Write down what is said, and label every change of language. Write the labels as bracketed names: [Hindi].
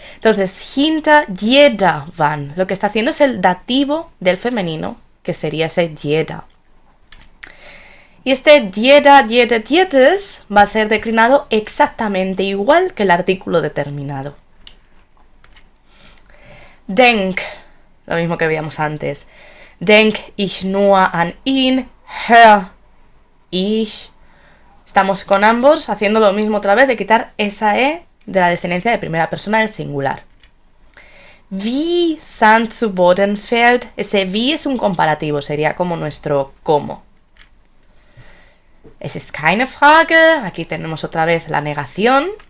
[Spanish] Entonces, [German] hinter jeder Wand, [Spanish] lo que está haciendo es el dativo del femenino, que sería ese jeder. Y este jeder, jeder, jedes va a ser declinado exactamente igual que el artículo determinado. Denk, lo mismo que veíamos antes. [German] Denk ich nur an ihn, hör ich. [Spanish] Estamos con ambos haciendo lo mismo otra vez, de quitar esa E de la desinhencia de primera persona del singular. [German] Wie Sand zu Boden fällt. [Spanish] Ese wie es un comparativo, sería como nuestro cómo. [German] Es ist keine Frage. [Spanish] Aquí tenemos otra vez la negación.